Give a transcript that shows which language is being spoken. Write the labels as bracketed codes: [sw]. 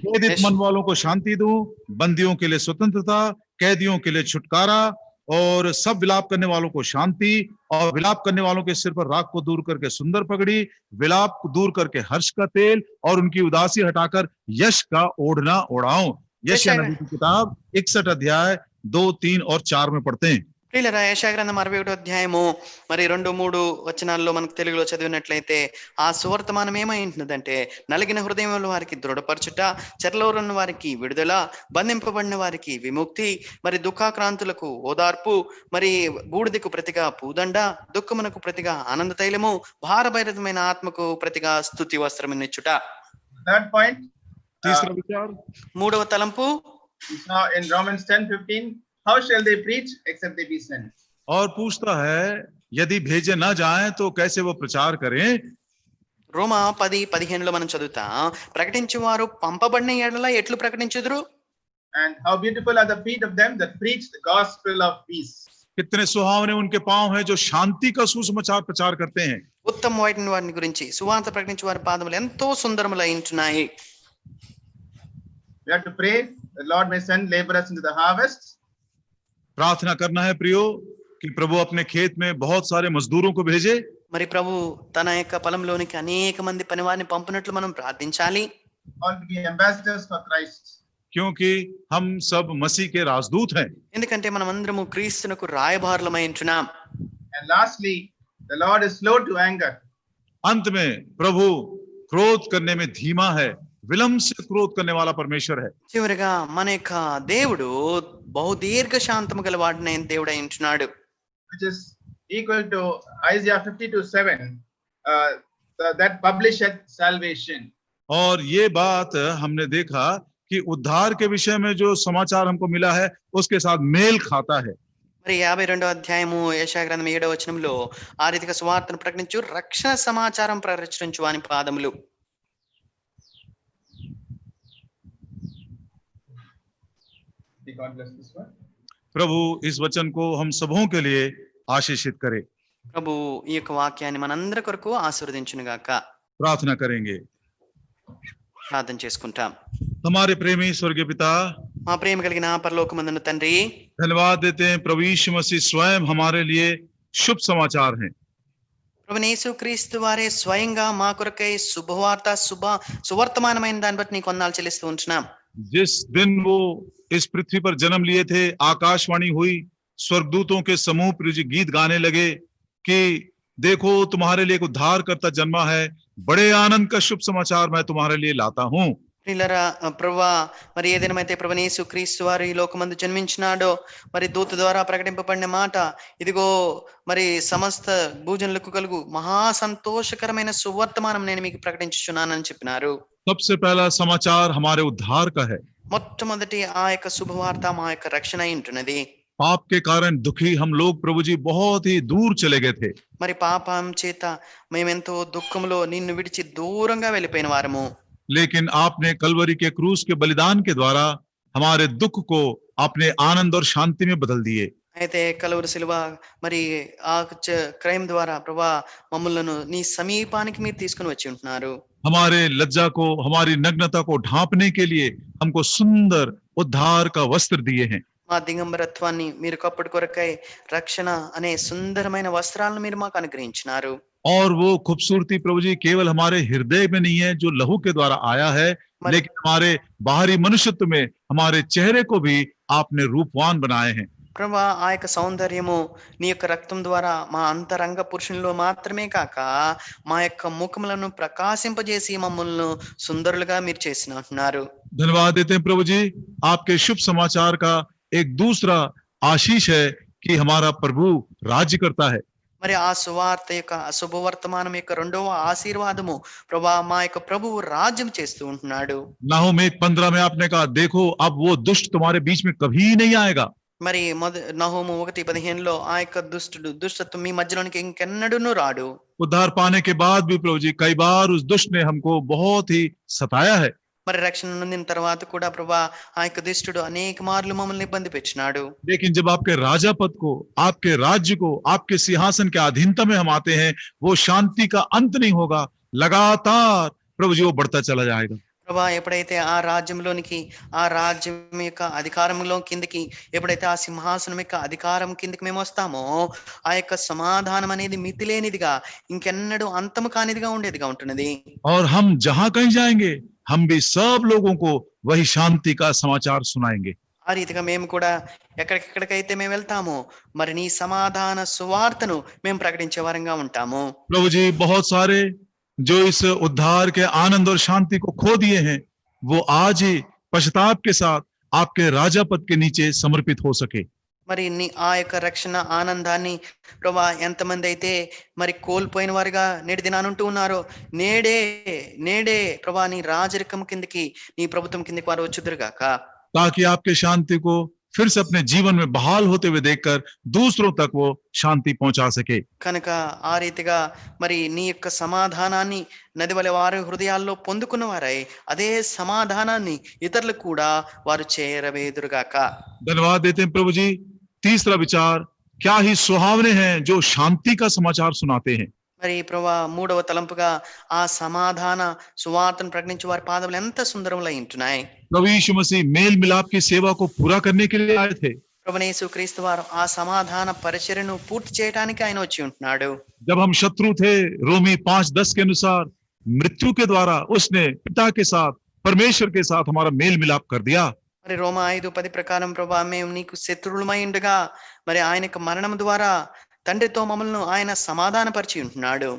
[hi] क्रोधित मन वालों को शांति दूं, बंदियों के लिए स्वतंत्रता, कैदियों के लिए छुटकारा, और सब विलाप करने वालों को शांति, और विलाप करने वालों के सिर पर राख को दूर करके सुंदर पगड़ी, विलाप को दूर करके हर्ष का तेल, और उनकी उदासी हटाकर यश का ओढ़ना ओढ़ाऊं। यशायाह नबी की किताब 61 अध्याय 2, 3 और 4 में पढ़ते हैं। [te] ప్రియులారా, యెషయా గ్రంథం 61వ అధ్యాయము మరి 2-3 వచనాల్లో మనకు తెలుగులో చదివినట్లయితే ఆ సువర్తమానం ఏమై ఉంటుందంటే, నలిగిన హృదయముల వారికి దృఢపరచుట, చెరలోరున్న వారికి విడుదల, బంధింపబడిన వారికి విముక్తి, మరి దుఃఖాక్రాంతులకు ఓదార్పు, మరి బూడిదకు ప్రతిగా పూదండ, దుఃఖమునకు ప్రతిగా ఆనంద తైలము, భారభైరతమైన ఆత్మకు ప్రతిగా స్తుతి వస్త్రమునిచ్చుట. [en] Third point, [hi] तीसरा विचार, [te] మూడవ తలంపు [en] we saw in Romans 10:15, how shall they preach except they be sent? [hi] और पूछता है यदि भेजे ना जाएं तो कैसे वो प्रचार करें। [te] రోమా 10:15లో మనం చదువుతాం, ప్రకటించేవారు పంపబడిన ఎడల ఎట్లు ప్రకటించుదురు? [en] And how beautiful are the feet of them that preach the gospel of peace. [hi] कितने सुहावने उनके पांव हैं जो शांति का सुसमाचार प्रचार करते हैं। [te] ఉత్తమమైన వారిని గురించి సువార్త ప్రకటించే వారి పాదములు ఎంతో సుందరములై ఉంటున్నాయి. [en] We have to pray the Lord may send laborers into the harvest. [hi] प्रार्थना करना है प्रियो कि प्रभु अपने खेत में बहुत सारे मजदूरों को भेजे। [te] మరి ప్రభు తన యొక్క పొలంలోనికి అనేక మంది పనివారిని పంపినట్లు మనం ప్రార్థించాలి. [en] All to be ambassadors for Christ. [hi] क्योंकि हम सब मसीह के राजदूत हैं। [te] ఎందుకంటే మనం అందరము క్రీస్తునకు రాయబారులమై ఉంటున్నాం. [en] And lastly, the Lord is slow to anger. [hi] अंत में प्रभु क्रोध करने में धीमा है, विलंब से क्रोध करने वाला परमेश्वर है। [te] చివరిగా మన యొక్క దేవుడు బహుదీర్ఘ శాంతము గల వాడినైన దేవుడై ఉంటున్నాడు. [en] Which is equal to Isaiah 52:7, that publisheth salvation. [hi] और ये बात हमने देखा कि उद्धार के विषय में जो समाचार हमको मिला है उसके साथ मेल खाता है। [te] మరి 52వ అధ్యాయము యెషయా గ్రంథం 7వ వచనంలో ఆ రీతిగా సువార్తను ప్రకటించు, రక్షణ సమాచారం ప్రకటించు వాని పాదములు. [en] God bless this one. [hi] प्रभु इस वचन को हम सबों के लिए आशीषित करे। [te] ప్రభు ఈ యొక్క వాక్యాన్ని మనందరి కొరకు ఆశీర్వదించును గాక. [hi] प्रार्थना करेंगे। [te] ప్రార్థన చేసుకుంటాం. [hi] हमारे प्रेमी स्वर्गीय पिता, [te] మా ప్రేమ కలిగిన పరలోకమందున్న తండ్రి, [hi] धन्यवाद देते हैं प्रभु यीशु मसीह स्वयं हमारे लिए शुभ समाचार हैं। [te] ప్రభువైన యేసుక్రీస్తు వారే స్వయంగా మా కొరకై శుభవార్త సువర్తమానమైన దాన్ని బట్టి నీకు వందనాలు చెల్లిస్తూ ఉంటున్నాం. [hi] जिस दिन वो इस पृथ्वी पर जन्म लिए थे, आकाशवाणी हुई, स्वर्गदूतों के समूह प्रभु जी गीत गाने लगे कि देखो तुम्हारे लिए एक उद्धारकर्ता जन्मा है, बड़े आनंद का शुभ समाचार मैं तुम्हारे लिए लाता हूँ। [te] ప్రియులారా, ప్రభువా మరి ఏ దినమైతే ప్రభువైన యేసుక్రీస్తు వారు ఈ లోకమందు జన్మించినాడో, మరి దూత ద్వారా ప్రకటింపబడిన మాట ఇదిగో మరి సమస్త భూజనులకు కలుగు మహా సంతోషకరమైన సువర్తమానం నేను మీకు ప్రకటించుచున్నానని చెప్పినారు. [hi] सबसे पहला समाचार हमारे उद्धार का है। [te] మొట్టమొదటి ఆ యొక్క శుభవార్త మా యొక్క రక్షణ అయి ఉంటున్నది. [hi] पाप के कारण दुखी हम लोग प्रभु जी बहुत ही दूर चले गए थे, [te] మరి పాపం చేత మేమెంతో దుఃఖంలో నిన్ను విడిచి దూరంగా వెళ్ళిపోయిన వారము. [hi] लेकिन आपने कलवरी के क्रूस के बलिदान के द्वारा हमारे दुख को अपने आनंद और शांति में बदल दिए। [te] అయితే కలువరి శిలువ మరి ఆ క్రయం ద్వారా ప్రభా మమ్మల్ని నీ సమీపానికి మీరు తీసుకుని వచ్చి ఉంటున్నారు. [hi] हमारे लज्जा को, हमारी नग्नता को ढांपने के लिए हमको सुंदर उद्धार का वस्त्र दिए हैं। [te] మా దిగంబరత్వాన్ని మీరు కప్పటి కొరకై రక్షణ అనే సుందరమైన వస్త్రాలను మీరు మాకు అనుగ్రహించినారు. [hi] और वो खूबसूरती प्रभु जी केवल हमारे हृदय में नहीं है जो लहू के द्वारा आया है, लेकिन हमारे बाहरी मनुष्यत्व में हमारे चेहरे को भी आपने रूपवान बनाए हैं। [te] ప్రభా ఆ యొక్క సౌందర్యము నీ యొక్క రక్తం ద్వారా మా అంతరంగ పురుషునిలో మాత్రమే కాక మా యొక్క ముఖములను ప్రకాశింపజేసి మమ్మల్ని సుందరులుగా మీరు చేసినారు. [hi] धन्यवाद देते हैं प्रभु जी, आपके शुभ समाचार का एक दूसरा आशीष है कि हमारा प्रभु राज्य करता है। [te] మరి ఆ సువార్త యొక్క శుభవర్తమానం యొక్క రెండవ ఆశీర్వాదము ప్రభా మా యొక్క ప్రభువు రాజ్యం చేస్తూ ఉంటున్నాడు. [hi] नाहूम 1:15 में आपने कहा देखो अब वो दुष्ट तुम्हारे बीच में कभी नहीं आएगा। [te] మరి నహూము 1:15లో ఆ యొక్క దుష్టత్వం మీ మధ్యలోనికి ఇంకెన్నడూను రాడు. [hi] उद्धार पाने के बाद भी प्रभु जी कई बार उस दुष्ट ने हमको बहुत ही सताया है। [te] మరి రక్షణ నొందిన తర్వాత కూడా ప్రభా ఆ యొక్క దుష్టుడు అనేక మార్లు మమ్మల్ని ఇబ్బంది పెట్టినాడు. [hi] लेकिन जब आपके राजा पद को, आपके राज्य को, आपके सिंहासन के अधीनता में हम आते हैं, वो शांति का अंत नहीं होगा। लगातार प्रभु जी वो बढ़ता चला जाएगा। [te] ప్రభా ఎప్పుడైతే ఆ రాజ్యంలోనికి ఆ రాజ్యం యొక్క అధికారంలో కిందకి ఎప్పుడైతే ఆ సింహాసనం యొక్క అధికారం కిందకి మేము వస్తామో ఆ యొక్క సమాధానం అనేది మితిలేనిదిగా ఇంకెన్నడూ అంతము కానిదిగా ఉండేదిగా ఉంటున్నది. [hi] और हम जहां कहीं जाएंगे हम भी सब लोगों को वही शांति का समाचार सुनाएंगे। [te] ఆ రీతిగా మేము కూడా ఎక్కడికెక్కడికైతే మేము వెళ్తామో మరి నీ సమాధాన సువార్తను మేము ప్రకటించే వారంగా ఉంటాము. [hi] प्रभु जी बहुत सारे जो इस उद्धार के आनंद और शांति को खो दिए हैं वो आज ही पश्चाताप के साथ आपके राजा पद के नीचे समर्पित हो सके। [te] మరి నీ ఆ యొక్క రక్షణ ఆనందాన్ని ప్రభా ఎంతమంది అయితే మరి కోల్పోయిన వారుగా నేటి దినానుంటూ ఉన్నారో నేడే నేడే ప్రభా నీ రాజరికం కిందకి నీ ప్రభుత్వం కిందకి వారు వచ్చుదురుగాక. [hi] ताकि आपके शांति को फिर से अपने जीवन में बहाल होते हुए देखकर दूसरों तक वो शांति पहुंचा सके। [te] కనుక ఆ రీతిగా మరి నీ యొక్క సమాధానాన్ని నదివలె వారి హృదయాల్లో పొందుకున్న వారై అదే సమాధానాన్ని ఇతరులకు కూడా వారు చేరవేదురుగాక. [hi] धन्यवाद देते हैं प्रभु जी। तीसरा विचार, क्या ही सुहावने हैं जो शांति का समाचार सुनाते हैं। [te] మరి ప్రభా మూడవ తలంపుగా ఆ సమాధాన సువార్తను ప్రకటించే వారి పాదములు ఎంత సుందరములై ఉంటున్నాయి. [hi] प्रभु यीशु मसीह मेल मिलाप की सेवा को पूरा करने के लिए आए थे। [te] ప్రభునేసు క్రీస్తు వారు ఆ సమాధాన పరిచర్యను పూర్తి చేయడానికి ఆయన వచ్చి ఉంటున్నాడు. [hi] जब हम शत्रु थे, रोमी 5:10 के अनुसार मृत्यु के द्वारा उसने पिता के साथ परमेश्वर के साथ हमारा मेल मिलाप कर दिया। [te] మరి రోమా 5:10 ప్రకారం ప్రభా మేము నీకు శత్రువులమై ఉండగా మరి ఆయన యొక్క మరణం ద్వారా తండ్రితో మమ్మల్ని ఆయన సమాధానపరిచి ఉంటున్నాడు.